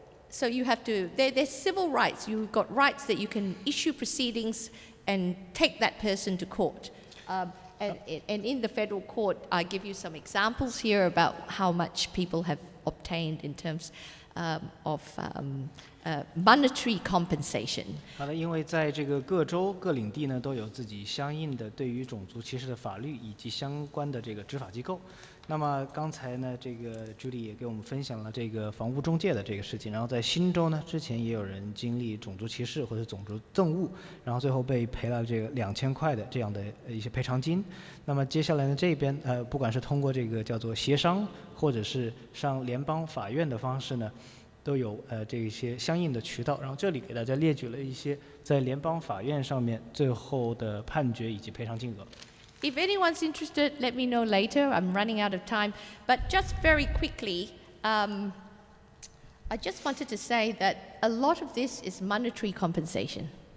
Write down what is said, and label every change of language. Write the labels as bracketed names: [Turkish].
[English] So you have to, there's civil rights. You've got rights that you can issue proceedings and take that person to court. And in the federal court, I give you some examples here about how much people have obtained in terms of monetary compensation. [Chinese] 好的，因为在这个各州各领地呢，都有自己相应的对于种族歧视的法律以及相关的这个执法机构。那么刚才呢，这个 Judy 也给我们分享了这个房屋中介的这个事情。然后在新州呢，之前也有人经历种族歧视或者种族憎恶，然后最后被赔了这个2000块的这样的一些赔偿金。那么接下来呢，这边不管是通过这个叫做协商，或者是上联邦法院的方式呢，都有这一些相应的渠道。然后这里给大家列举了一些在联邦法院上面最后的判决以及赔偿金额。 [English] If anyone's interested, let me know later. I'm running out of time. But just very quickly, I just wanted to say that a lot of this is monetary compensation.